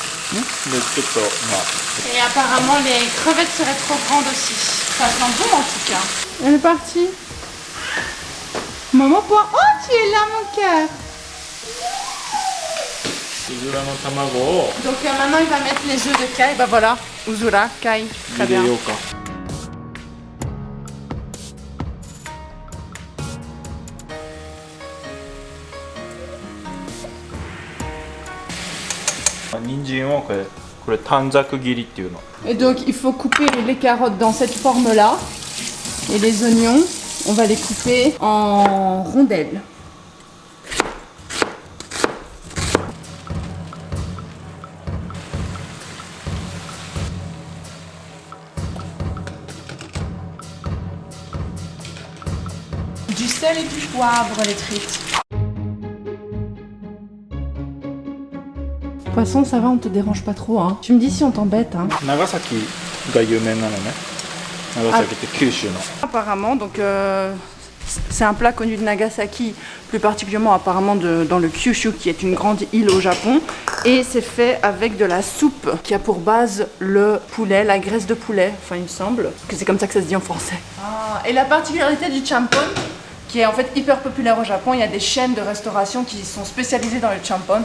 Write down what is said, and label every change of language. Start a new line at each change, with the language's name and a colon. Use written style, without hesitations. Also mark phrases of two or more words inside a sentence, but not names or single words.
French: Et apparemment les crevettes seraient trop grandes aussi. Ça sent bon en tout cas. Elle est partie. Maman point. Oh, tu es là, mon cœur.
Japanese: うずらの卵を
French: Donc maintenant, il va mettre les œufs de Kai. Bah voilà, Uzura, Kai. Très bien.
Japanese: 入れようか。人参をこれ短冊切りっていうの。
French: Et donc, il faut couper les carottes dans cette forme-là. Et les oignons, on va les couper en rondelles. Du sel et du poivre, les frites. Poisson, ça va, on te dérange pas trop, hein. Tu me dis si on t'embête, hein.
Japanese: 長崎が有名なのね。長崎って九州の。
French: Apparemment, donc c'est un plat connu de Nagasaki, plus particulièrement apparemment dans le Kyushu, qui est une grande île au Japon. Et c'est fait avec de la soupe qui a pour base le poulet, la graisse de poulet, enfin il me semble que c'est comme ça que ça se dit en français. Ah, et la particularité du champon, qui est en fait hyper populaire au Japon, il y a des chaînes de restauration qui sont spécialisées dans le champon.